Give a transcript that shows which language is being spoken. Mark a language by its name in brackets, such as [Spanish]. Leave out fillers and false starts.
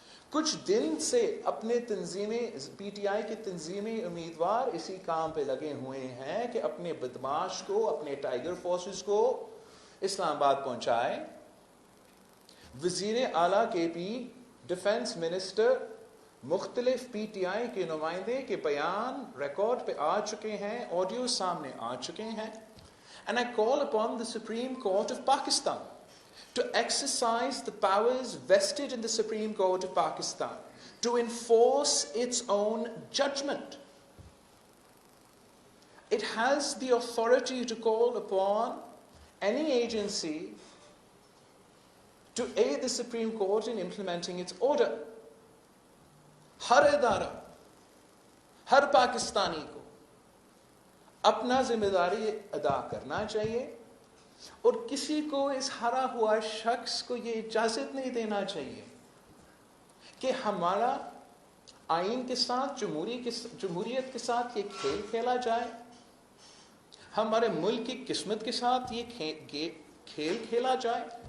[Urdu] کچھ دن سے اپنے تنظیمیں، پی ٹی آئی کی تنظیمی امیدوار اسی کام پہ لگے ہوئے ہیں کہ اپنے بدماش کو، اپنے ٹائیگر فورسز کو اسلام آباد پہنچائے. وزیر اعلیٰ کے پی، ڈیفنس منسٹر، مختلف پی ٹی آئی کے نمائندے کے بیان ریکارڈ پہ آ چکے ہیں، آڈیو سامنے آ چکے ہیں. [English] And I call upon the Supreme Court of Pakistan to exercise the powers vested in the Supreme Court of Pakistan to enforce its own judgment. It has the authority to call upon any agency to aid the Supreme Court in implementing its order. [Urdu] ہر ادارہ، ہر پاکستانی کو اپنا ذمہ داری ادا کرنا چاہیے، اور کسی کو اس ہرا ہوا شخص کو یہ اجازت نہیں دینا چاہیے کہ ہمارا آئین کے ساتھ، جمہوریت کے ساتھ یہ کھیل کھیلا جائے، ہمارے ملک کی قسمت کے ساتھ یہ کھیل کھیلا جائے.